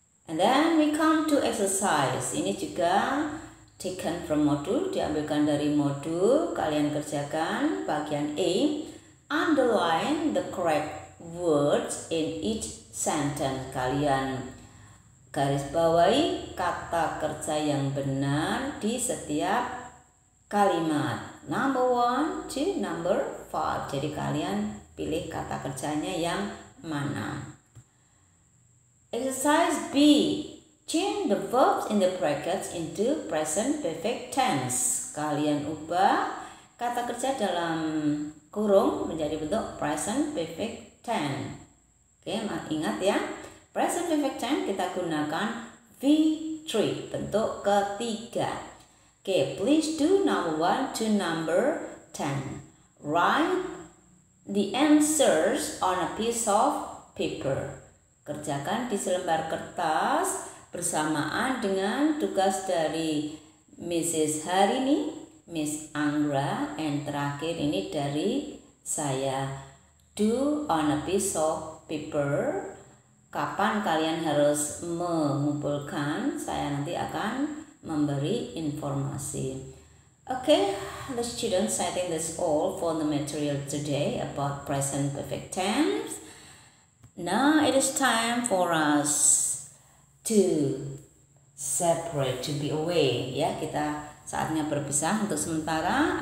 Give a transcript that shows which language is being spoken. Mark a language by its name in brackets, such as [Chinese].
[English] And then we come to exercise. [Indonesian] Ini juga [English] taken from [Indonesian] modul, diambilkan dari modul. Kalian kerjakan bagian A. [English] Underline the correct words in each sentence. [Indonesian] Kalian garis bawahi kata kerja yang benar di setiap kalimat. [English] Number 1 to number 5. [Indonesian] Jadi kalian pilih kata kerjanya yang mana. [English] Exercise B. Change the verbs in the brackets into present perfect tense. [Indonesian] Kalian ubah kata kerja dalam kurung menjadi bentuk present perfect tense. Oke, ingat ya. Present perfect tense kita gunakan V3, bentuk ketiga. [English] Okay, please do number 1 to number 10. Write the answers on a piece of paper. [Indonesian] Kerjakan di selembar kertas bersamaan dengan tugas dari Mrs. Harini, Miss Anggra, and terakhir ini dari saya. [English] Do on a piece of paper. [Indonesian] Kapan kalian harus mengumpulkan? Saya nanti akan memberi informasi. [English] Okay, the students, I think that's all for the material today about present perfect tense. Now it is time for us to separate, to be away. [Indonesian] Ya, kita saatnya berpisah untuk sementara.